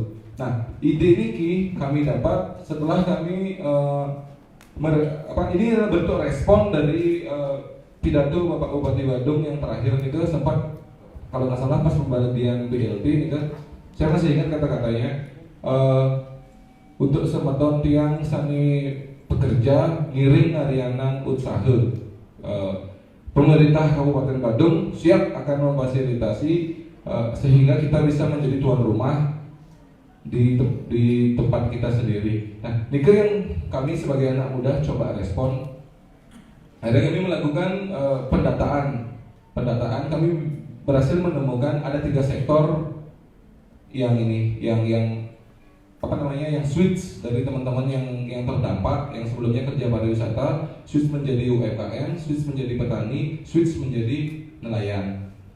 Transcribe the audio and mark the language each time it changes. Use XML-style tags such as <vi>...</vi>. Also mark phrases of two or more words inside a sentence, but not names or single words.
<id>Nah, ide ini kami dapat setelah kami ini adalah bentuk respon dari pidato Bapak Bupati Badung yang terakhir itu sempat, kalau nggak salah pas pembagian BLT ini kan, saya masih ingat kata-katanya, untuk</id> <ban>semeton tiang sani pekerja ngiring ngarianan usaha.</ban> <id>Pemerintah Kabupaten Badung siap akan memfasilitasi sehingga kita bisa menjadi tuan rumah di tempat kita sendiri. Nah, ini yang kami sebagai anak muda coba respon. Akhirnya kami melakukan pendataan. Kami berhasil menemukan ada 3 sektor yang apa namanya, yang switch dari teman-teman yang terdampak, yang sebelumnya kerja pariwisata, switch menjadi UMKM, switch menjadi petani, switch menjadi nelayan.</id>